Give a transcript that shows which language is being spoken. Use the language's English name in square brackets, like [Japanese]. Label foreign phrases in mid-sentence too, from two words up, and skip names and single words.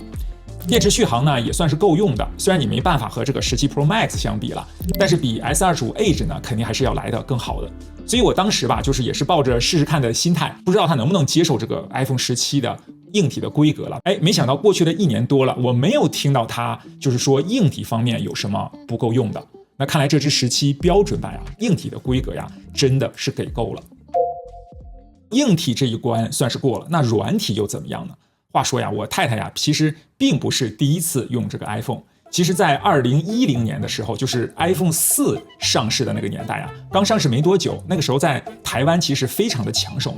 [Chinese] 電池續航呢也算是夠用的，雖然你沒辦法和這個17 Pro Max 相比了，但是比 S25 Edge 呢肯定還是要來的更好的。所以我當時吧，就是也是抱着試試看的心態，不知道它能不能接受這個 iPhone 17的硬體的規格了。沒想到過去的1年多了，我沒有聽到它就是說硬體方面有什麼不夠用的。那看來這支17標準版啊，硬體的規格呀，真的是給夠了。硬體這一關算是過了，那軟體又怎麼樣呢？話說呀，我太太呀，其實並不是第一次用這個 iPhone。其實，在2010年的時候，就是 iPhone 4上市的那個年代啊，剛上市沒多久，那個時候在台灣其實非常的搶手嘛。